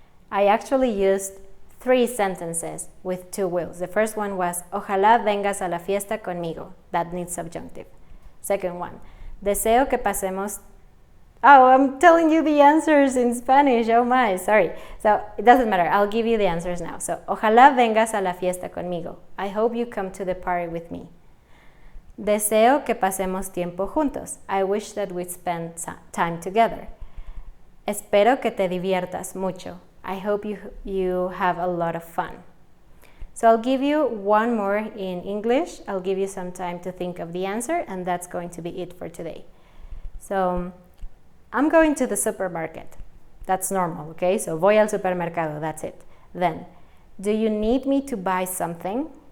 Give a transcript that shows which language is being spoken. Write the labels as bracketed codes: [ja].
[en] I actually used 3 sentences with two wheels. The first one was, [es] ojalá vengas a la fiesta conmigo. [en] That needs subjunctive. Second one, [es] deseo que pasemos. [en] Oh, I'm telling you the answers in Spanish. Oh my, sorry. So it doesn't matter. I'll give you the answers now. [es] So, ojalá vengas a la fiesta conmigo. [en] I hope you come to the party with me. [es] Deseo que pasemos tiempo juntos. [en] I wish that we'd spend time together. [es] Espero que te diviertas mucho. [en] I hope you have a lot of fun. So I'll give you one more in English. I'll give you some time to think of the answer, and that's going to be it for today. So, I'm going to the supermarket. That's normal, okay? So, [es] voy al supermercado, [en] that's it. Then, do you need me to buy something?